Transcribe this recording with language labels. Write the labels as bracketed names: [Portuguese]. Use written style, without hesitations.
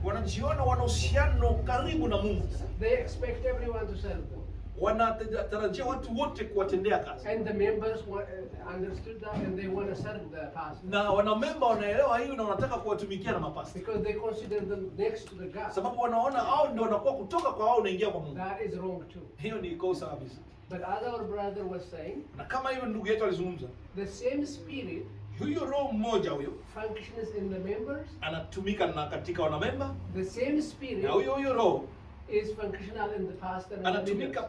[Swahili] wanajiona wana uhusiano karibu na Mungu, [English] They expect everyone to serve them. [Swahili] wanatarajia watu wote kuwatendea kazi, [English] And the members understood that, and they want to serve the pastor [Swahili] na wanamemba wanaelewa hiyo na wanataka kuwatumikia na mapasta, [English] because they consider them next to the God. [Swahili] sababu wanaona hao ndio wanakuwa kutoka kwa hao unaingia kwa Mungu. [English] That is wrong too. [Swahili] Hiyo ni kosa kabisa. [English] But as our brother was saying, [Swahili] Na kama hiyo ndugu yetu alizungumza, [English] the same spirit [Swahili] huyo roho mmoja huyo [English] functions in the members. [Swahili] anatumika na katika wanamemba, [English] The same spirit [Swahili] na huyo roho [English] is functional in the pastor and the [Swahili] anatumika [English] leaders.